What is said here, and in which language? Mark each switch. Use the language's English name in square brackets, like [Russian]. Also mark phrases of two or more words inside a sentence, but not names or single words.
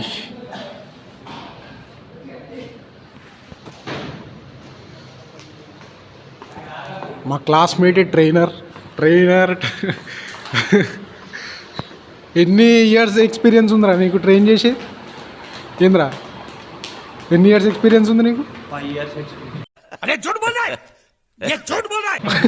[Telugu] మా [English] classmate trainer [Telugu] ఎన్ని [English] years experience [Telugu] ఉందిరా నీకు ట్రైన్ చేసి? ఏంద్రా ఎన్ని [English] years experience [Telugu] ఉంది నీకు? [English] 5 years experience. [Hindi] अरे झूठ बोल रहा है, ये झूठ बोल रहा है.